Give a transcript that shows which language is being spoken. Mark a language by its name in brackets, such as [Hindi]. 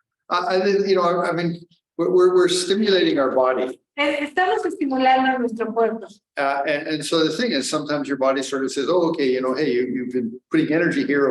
[English] I mean, we're stimulating our body. [Spanish] Estamos estimulando nuestro cuerpo. [English] And so the thing is, sometimes your body sort of says, oh, okay, hey, you've been putting energy here.